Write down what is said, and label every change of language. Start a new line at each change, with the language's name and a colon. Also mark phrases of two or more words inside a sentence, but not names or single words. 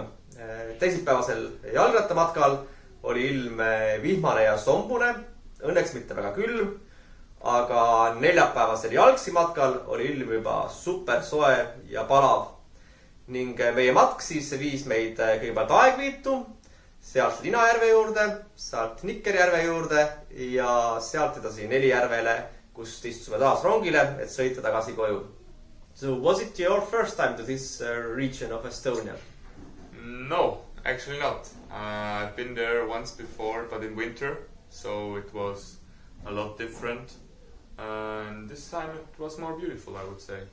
Estonian: Teisipäevasel jalgrattamatkal oli ilm vihmane ja sombune, õnneks mitte väga külm, aga neljapäevasel jalgsi matkal oli ilm juba super soe ja palav. Ning meie matk siis viis meid kõigepealt Aegviitu, sealt Linajärve juurde, sealt Nikkerjärve juurde ja sealt edasi Nelijärvele, kust istume taas rongile, et sõita tagasi koju.
English: So was it your first time to this region of Estonia? No, actually not. I've been there once before, but in winter, so it was a lot different. And this time it was more beautiful, I would say.